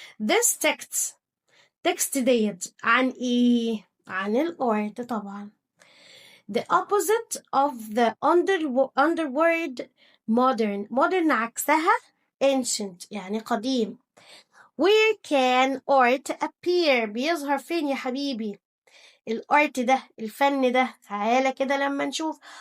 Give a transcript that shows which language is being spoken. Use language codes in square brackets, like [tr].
[en] this text [ar] ديت عن ايه؟ عن الارت طبعا. [en] the opposite of the underworld modern [ar] عكسها [en] ancient [ar] يعني قديم. [en] where can art appear؟ [ar] بيظهر فين يا حبيبي؟ الارت ده، الفن ده، تعالى كده لما نشوف.